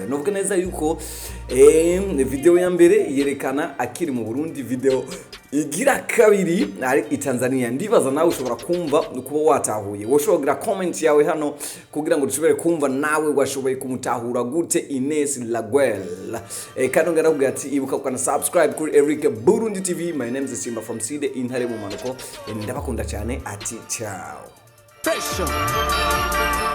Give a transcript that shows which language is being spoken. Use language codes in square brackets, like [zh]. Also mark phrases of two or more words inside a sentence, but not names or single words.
[rn] Novuga neza yuko video ya mbere yerekana akiri mu Burundi, video igira kabiri ari i Tanzania. Ndibaza nawe ushobora kumva kuba watahuye, woshobora comment yawe hano kugira ngo dushobore kumva nawe washoboye kumutahura gute Inès Raguël. Kandi ngarakubwira ati ibuka kana subscribe kuri Eric Burundi TV. [en] My name is Simba from Side in Hare mu Manuko. [rn] Ndabakunda cyane, ati ciao.